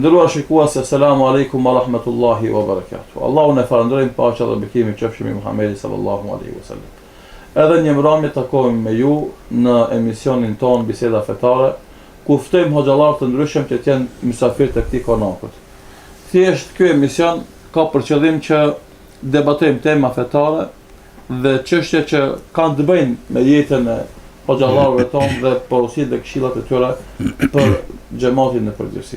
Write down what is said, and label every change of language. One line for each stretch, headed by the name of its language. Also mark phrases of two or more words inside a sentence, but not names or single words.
Albanian: Ndërruar shikues,
Arabic: السلام عليكم ورحمة الله وبركاته.
Albanian: Allahun e falënderojmë, paqja dhe bekimi qofshin me Muhamedit
Arabic: صلى الله عليه وسلم.
Albanian: Edhe një mbrëmje takohemi me ju në emisionin ton Biseda Fetare, ku ftojmë hoxhallar të ndryshëm që të jenë mysafir të këtij konakut. Thjesht ky emision ka për qëllim që debatojmë tema fetare dhe çështje që kanë të bëjnë me jetën e hoxhallarëve tonë dhe porositë dhe këshillat e tyre për xhamatin në përgjithësi.